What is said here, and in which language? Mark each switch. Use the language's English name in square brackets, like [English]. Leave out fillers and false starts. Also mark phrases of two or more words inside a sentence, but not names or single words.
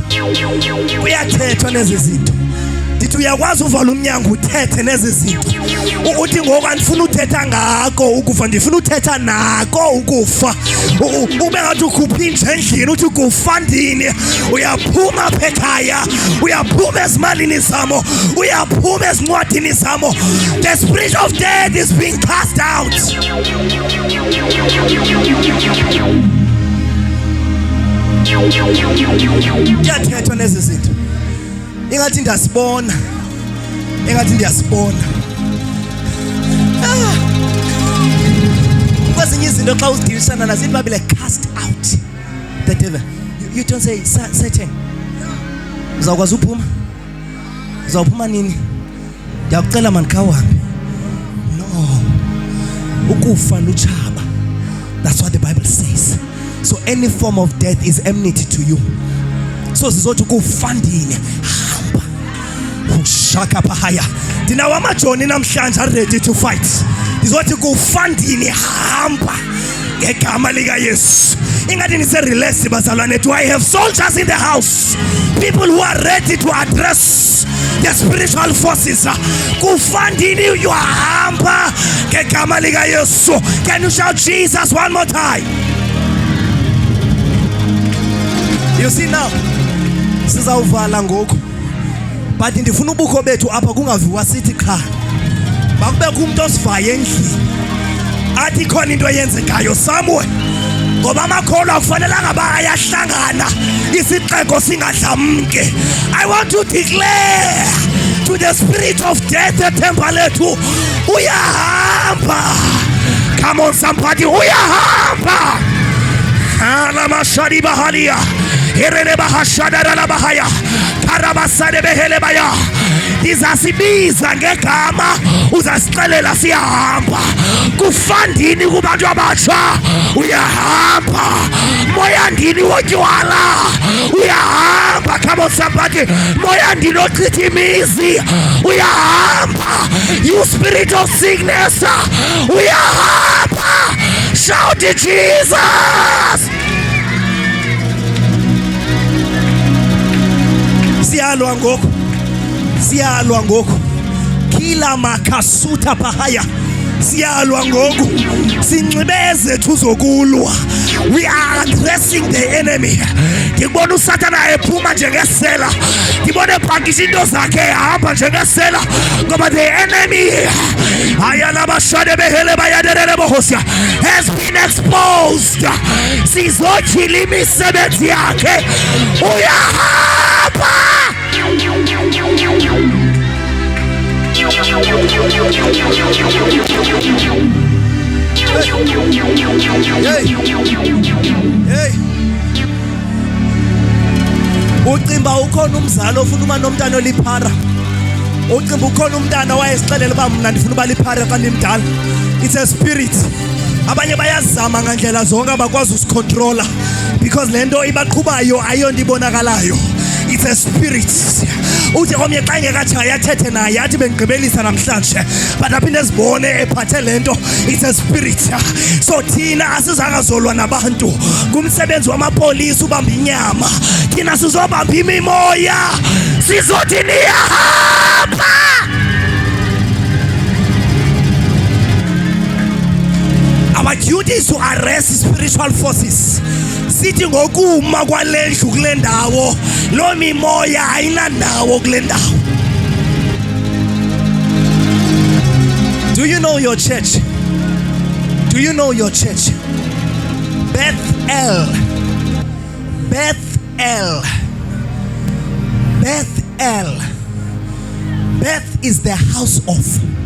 [Xhosa] Kuyathethwa nezi zinto. Ndithi uyakwazi uvala umnyango uthethe nezi zinto. Uthi ngoku andifuna uthetha ngako ukufa, ndifuna uthetha nako ukufa. Ube ngathi ukhupha inja endlini uthi kufa ndini. Uyaphuma apha ekhaya, uyaphuma ezimalini zamo, uyaphuma ezincwadini zamo. [English] The spirit of death is being cast out. [Xhosa] Kuyathethwa nezi zinto. Ingathi ndiyasibona, ingathi ndiyasibona. Kwezinye izinto xa uzidilishana nazo iBhayibhile [English] cast out the devil. You don't say Satan, [Xhosa] uzawukwazi uphuma? Uzawuphuma nini? Ndiyakucela mani khawuhambe. No, ukufa lutshaba. [English] That's what the Bible says. So any form of death is enmity to you. [Xhosa] So sizothi kufa ndini hamba ushaka phaya. Ndinawo amajoni namhlanje [English] are ready to fight. [Xhosa] Ndizothi kufa ndini hamba ngegama lika Yesu. Ingathi nise relax bazalwane. [English] Do I have soldiers in the house? People who are ready to address the spiritual forces. [Xhosa] Kufandini uyahamba ngegama lika Yesu. [English] Can you shout Jesus one more time? You see now, [Xhosa] sizawuvala ngoku. But ndifuna ubukho bethu apha kungaviwa sithi qha. Bakubekho umuntu osivaye endlini. Athi khona into eyenzekayo somewhere. Ngoba amakholwa akufanelanga bayahlangana isixeko singadlamke. [English] I want to declare to the spirit of death [Xhosa] ethemba lethu uyahamba. [English] Come on somebody, [Xhosa] uyahamba. Ala mashari bahalia. Irene bahashada la bahaya. Karabasade behele baya. Izasibiza ngegama uzasixelela siyahamba. Kufandini kubantu abatsha uyahamba. Moya ndini wotywala uyahamba. [English] Come on somebody. [Xhosa] Moya ndini ochitha imizi uyahamba. [English] You spirit of sickness uyahamba. Shout it, Jesus. [Xhosa] Siyalwa ngoku kila makasuta pahaya. Siyalwa ngoku sinxibeze tuzokulwa. [English] We are addressing the enemy. [Zulu] Ngibona uSathana ephuma njengesela. Ngibona ebhankisha into zakhe ehamba njengesela. Ngoba [English] the enemy ayala bashade behele bayadelele bohosia has been exposed. [Xhosa] Sizochila imisebenzi yakhe uyahamba. Hey. Ucimba ukhona umzalo ufuna uma nomntana oliphara. Ucimba ukhona umntana wayesixelela ba mina ndifuna uba liphara xa ndimdala. [English] It's a spirit. [Xhosa] Abanye bayazama ngandlela zonke abakwazi usicontroller because lento ibaqhubayo ayonto ibonakalayo. [English] It's a spirit. [Xhosa] Uthi omnye xa engekatshaya athethe naye athi bengigqibelisa namhlanje but aphinde sibone ephathe lento. [English] It's a spirit. So [Xhosa] thina asizakazolwa nabantu. Kumsebenzi wamapolisa ubamba inyama. Thina sizobamba imimoya. Sizothi niyahamba. [English] Our duty is to arrest spiritual forces. [Xhosa] Sithi ngokuma kwalendlu kule ndawo lo mimoya ayinandawo kule ndawo. [English] Do you know your church? Do you know your church? Bethel. Bethel. Bethel. Beth is the house of.